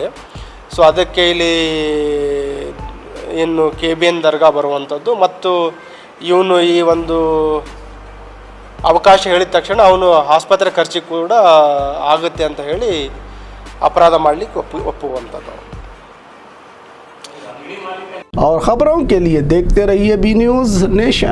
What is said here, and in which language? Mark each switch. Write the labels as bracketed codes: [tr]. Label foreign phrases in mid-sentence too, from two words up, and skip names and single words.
[kn] ಸೊ ಅದಕ್ಕೆ ಇಲ್ಲಿ ಏನು KBN ದರ್ಗಾ ಬರುವಂಥದ್ದು ಮತ್ತು ಇವನು ಈ ಒಂದು ಅವಕಾಶ ಹೇಳಿದ ತಕ್ಷಣ ಅವನು ಆಸ್ಪತ್ರೆ ಖರ್ಚಿಗೆ ಕೂಡ ಆಗುತ್ತೆ ಅಂತ ಹೇಳಿ ಅಪರಾಧ ಮಾಡಲಿಕ್ಕೆ ಒಪ್ಪುವಂಥದ್ದು. [hi] और ख़बरों के लिए देखते रहिए बी न्यूज़ नेशन।